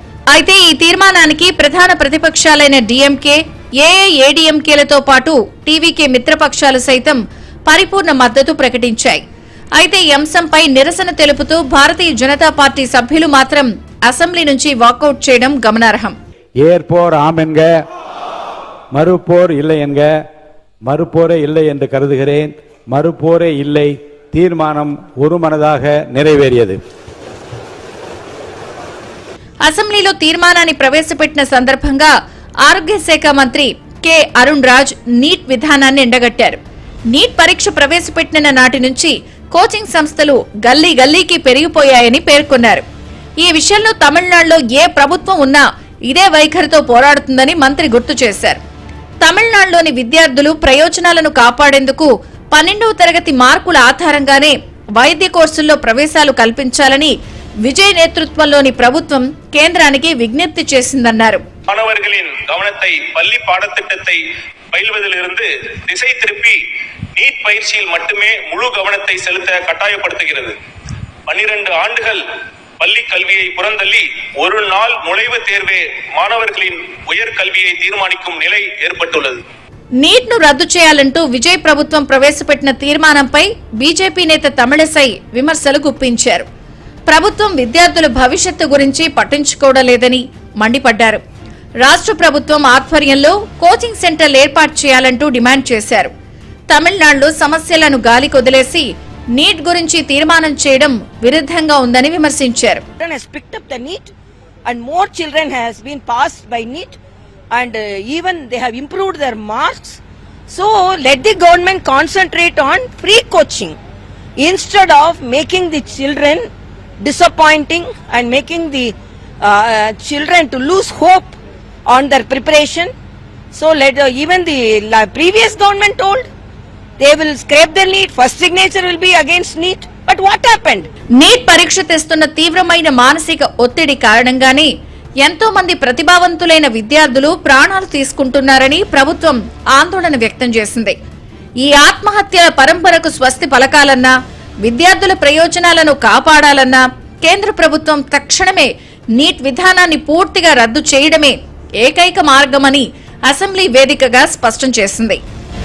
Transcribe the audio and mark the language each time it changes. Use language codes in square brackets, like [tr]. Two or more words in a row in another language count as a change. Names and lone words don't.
[te] అయితే ఈ తీర్మానానికి ప్రధాన ప్రతిపక్షాలైన డీఎంకే, ఏఐఏడీఎంకేలతో పాటు టీవీకే మిత్రపక్షాలు సైతం పరిపూర్ణ మద్దతు ప్రకటించాయి. అయితే ఈ అంశంపై నిరసన తెలుపుతూ భారతీయ జనతా పార్టీ సభ్యులు మాత్రం అసెంబ్లీ నుంచి వాకౌట్ చేయడం గమనార్హం. [ta] ஏற்போர் ஆம் என்க, மறுப்போர் இல்லை என்க, மறுப்போரே இல்லை என்று கருதுகிறேன். மறுப்போரே இல்லை. தீர்மானம் ஒருமனதாக நிறைவேறியது. [te] అసెంబ్లీలో తీర్మానాన్ని ప్రవేశపెట్టిన సందర్భంగా ఆరోగ్య శాఖ మంత్రి కె అరుణ్ రాజ్ నీట్ విధానాన్ని ఎండగట్టారు. నీట్ పరీక్ష ప్రవేశపెట్టిన నాటి నుంచి కోచింగ్ సంస్థలు గల్లీ గల్లీకి పెరిగిపోయాయని పేర్కొన్నారు. ఈ విషయంలో తమిళనాడులో ఏ ప్రభుత్వం ఉన్నా ఇదే వైఖరితో పోరాడుతుందని మంత్రి గుర్తు చేశారు. తమిళనాడులోని విద్యార్థులు ప్రయోజనాలను కాపాడేందుకు 12వ తరగతి మార్కుల ఆధారంగానే వైద్య కోర్సుల్లో ప్రవేశాలు కల్పించాలని విజయ్ నేతృత్వంలోని ప్రభుత్వం కేంద్రానికి విజ్ఞప్తి చేసిందన్నారు. [ta] மாணவர்களின் கவனத்தை பள்ளி பாடத்திட்டத்தை பயில்வதிலிருந்து திசை திருப்பி நீட் பயிற்சியில் மட்டுமே முழு கவனத்தை செலுத்த கட்டாயப்படுத்துகிறது. 12 ஆண்டுகள் பள்ளி கல்வியை புறந்தள்ளி ஒரு நாள் நுழைவு தேர்வே மாணவர்களின் உயர்கல்வியை தீர்மானிக்கும் நிலை ஏற்பட்டுள்ளது. [te] నీట్ ను రద్దు చేయాలంటూ విజయ్ ప్రభుత్వం ప్రవేశపెట్టిన తీర్మానంపై బీజేపీ నేత తమిళసై విమర్శలు గుప్పించారు. ప్రభుత్వం విద్యార్థుల భవిష్యత్తు గురించి పట్టించుకోవడం లేదని మండిపడ్డారు. రాష్ట్ర ప్రభుత్వం ఆధ్వర్యంలో కోచింగ్ సెంటర్లు ఏర్పాటు చేయాలంటూ డిమాండ్ చేశారు. తమిళనాడులో సమస్యలను గాలి కొదిలేసి నీట్ గురించి తీర్మానం చేయడం విరుద్ధంగా ఉందని విమర్శించారు. [en] And even they have improved their marks. So let the government concentrate on free coaching instead of making the children disappointing and making the children to lose hope on their preparation. So let even the previous government told they will scrap the NEET, first signature will be against NEET. But what happened? [te] నీట్ పరీక్ష తెస్తున్న తీవ్రమైన మానసిక ఒత్తిడి కారణంగానే ఎంతో మంది ప్రతిభావంతులైన విద్యార్థులు ప్రాణాలు తీసుకుంటున్నారని ప్రభుత్వం ఆందోళన వ్యక్తం చేసింది. ఈ ఆత్మహత్యల పరంపరకు స్వస్తి పలకాలన్నా, విద్యార్థుల ప్రయోజనాలను కాపాడాలన్నా కేంద్ర ప్రభుత్వం తక్షణమే నీట్ విధానాన్ని పూర్తిగా రద్దు చేయడమే ఏకైక మార్గమని అసెంబ్లీ వేదికగా స్పష్టం చేసింది.